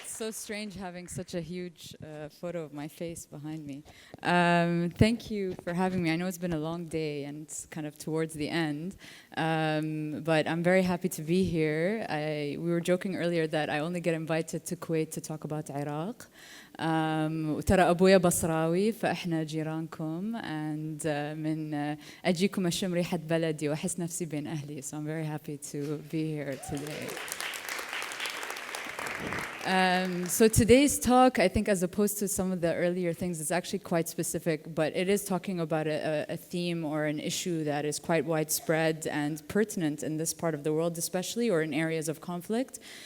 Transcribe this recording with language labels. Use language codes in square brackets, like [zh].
[en] strange having such a huge photo of my face behind me. Thank you for having me. I know it's been a long day and it's kind of towards the end, but I'm very happy to be here. We were joking earlier that I only get invited to Kuwait to talk about Iraq. [ar] وترى أبويا بصراوي فإحنا جيرانكم [en] and [ar] من أجيكم أشم ريحة بلدي وأحس نفسي بين أهلي. [en] So I'm very happy to be here today. So today's talk, I think as opposed to some of the earlier things, is actually quite specific, but it is talking about a theme or an issue that is quite widespread and pertinent in this part of the world especially, or in areas of conflict.